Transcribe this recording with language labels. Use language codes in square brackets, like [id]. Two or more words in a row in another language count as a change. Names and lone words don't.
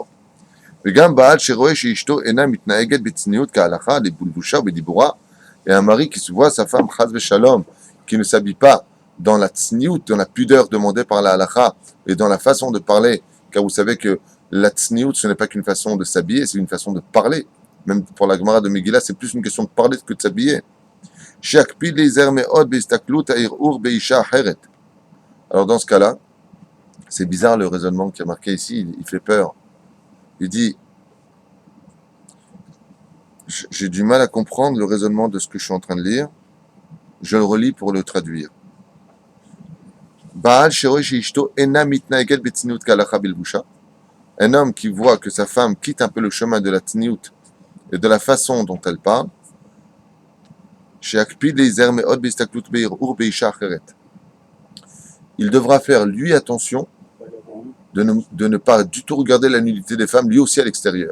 [fr] Et un mari qui se voit sa femme [he] חס ושלום, [fr] qui ne s'habille pas dans la tsniout, dans la pudeur demandée par la halakha, et dans la façon de parler, car vous savez que la tsniout, ce n'est pas qu'une façon de s'habiller, c'est une façon de parler. Même pour la Gemara de Megillah, c'est plus une question de parler que de s'habiller. [he] שיקפיד להיזהר מאוד בהסתכלות הערווה באשה אחרת. [fr] Alors dans ce cas-là, c'est bizarre le raisonnement qui est marqué ici, il fait peur. Il dit, j'ai du mal à comprendre le raisonnement de ce que je suis en train de lire, je le relis pour le traduire. [he] בעל שרואה אשתו אינה מתנהגת בצניעות כהלכה בלבושה. [fr] Un homme qui voit que sa femme quitte un peu le chemin de la tsniout et de la façon dont elle parle, il devra faire lui attention de ne pas du tout regarder la nudité des femmes, lui aussi à l'extérieur.